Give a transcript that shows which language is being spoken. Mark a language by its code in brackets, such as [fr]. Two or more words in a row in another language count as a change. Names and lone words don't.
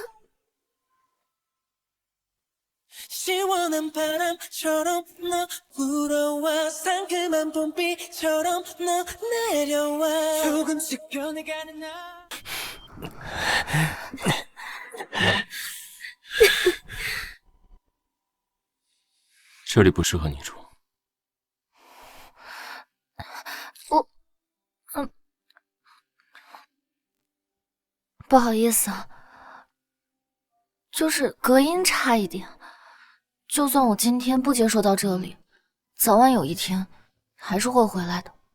[ko] 시원한 바람처럼 너 불어와 상큼한 봄비처럼 너 내려와 조금씩 변해가는 나 [zh] 这里不适合你住。不好意思啊，就是隔音差一点。就算我今天不接受到这里，早晚有一天还是会回来的。